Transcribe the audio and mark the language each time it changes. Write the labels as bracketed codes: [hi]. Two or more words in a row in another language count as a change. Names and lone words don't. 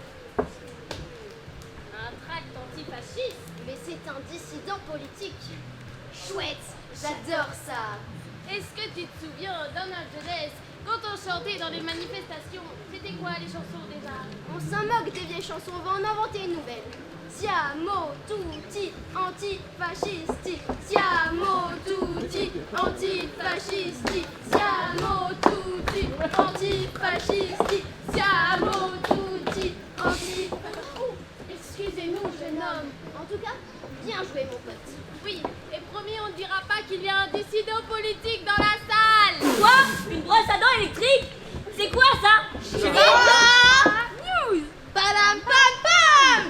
[fr] Un tract antifasciste? Mais c'est un dissident politique. Chouette, j'adore ça. Est-ce que tu te souviens dans notre jeunesse, quand on chantait dans les manifestations, c'était quoi les chansons déjà? On s'en moque des vieilles chansons, on va en inventer une nouvelle. [it] Siamo tutti antifascisti, siamo tutti antifascisti, siamo tutti antifascisti, siamo tutti antifascisti. [fr] Excusez-nous, jeune homme. En tout cas, bien joué, mon pote. Oui, et promis, on ne dira pas qu'il y a un dissident politique dans la salle. Quoi? Une brosse à dents électrique? C'est quoi ça? News. Padam pam pam.